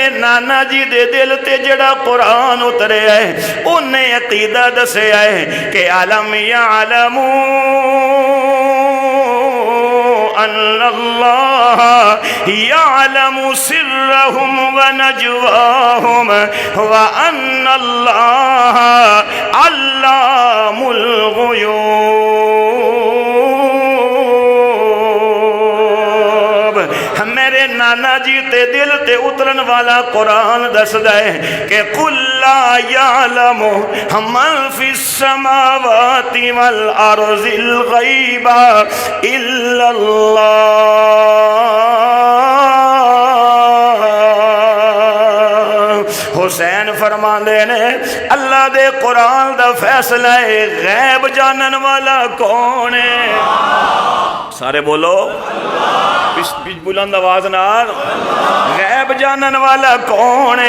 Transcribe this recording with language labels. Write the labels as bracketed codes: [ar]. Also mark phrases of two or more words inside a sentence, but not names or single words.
[pa] نانا جی دے دل تے جڑا قرآن اتریا ہے انہیں عقیدہ دسیا ہے کہ [ar] ألم يعلموا الله يعلم سرهم ونجواهم وأن الله علام الغيوب. [pa] میرے نانا جی تے دل تے اترن والا قرآن دسدا ہے کہ [ar] قل لا يعلم من في السماوات والأرض الغيب إلا الله. [pa] حسین فرماندے نے اللہ دے قرآن دا فیصلہ ہے غیب جانن والا کون ہے? سارے بولو بلند آواز نال، غیب جانن والا کون ہے?